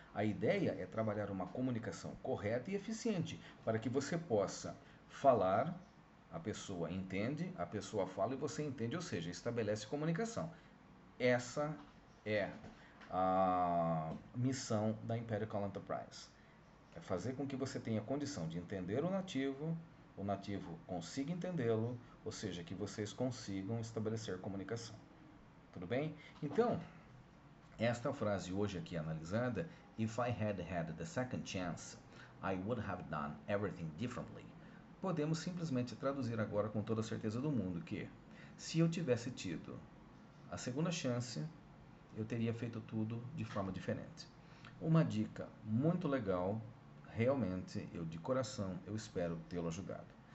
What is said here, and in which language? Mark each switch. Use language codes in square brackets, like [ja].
[pt] A ideia é trabalhar uma comunicação correta e eficiente para que você possa falar, a pessoa entende, a pessoa fala e você entende, ou seja, estabelece comunicação. Essa é a missão da Empirical Enterprise. É fazer com que você tenha condição de entender o nativo consiga entendê-lo, ou seja, que vocês consigam estabelecer comunicação. Tudo bem? [en] Então, esta frase hoje aqui analisada, If I had had the second chance, I would have done everything differently. [pt] podemos simplesmente traduzir agora com toda a certeza do mundo que, se eu tivesse tido a segunda chance, eu teria feito tudo de forma diferente. Uma dica muito legal, realmente, eu de coração, eu espero tê-lo ajudado.